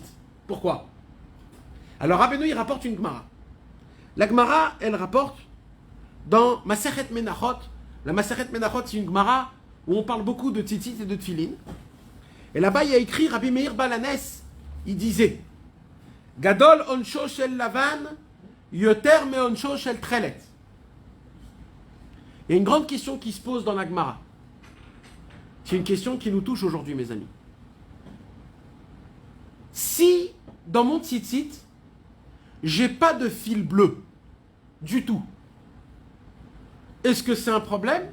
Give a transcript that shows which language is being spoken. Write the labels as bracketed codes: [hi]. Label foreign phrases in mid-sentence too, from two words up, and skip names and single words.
[fr] Pourquoi? Alors Rabbeinu, il rapporte une Gemara. La Gemara, elle rapporte dans Masechet Menachot. La Masechet Menachot, c'est une Gemara où on parle beaucoup de tzitzit et de tfilin. Et là-bas, il y a écrit Rabbi Meir Balanes, il disait [he] גדול עונשו של לבן, יותר מעונשו של תכלת. [fr] Il y a une grande question qui se pose dans la Gemara. C'est une question qui nous touche aujourd'hui, mes amis. Si, dans mon tzitzit, j'ai pas de fil bleu du tout, est-ce que c'est un problème?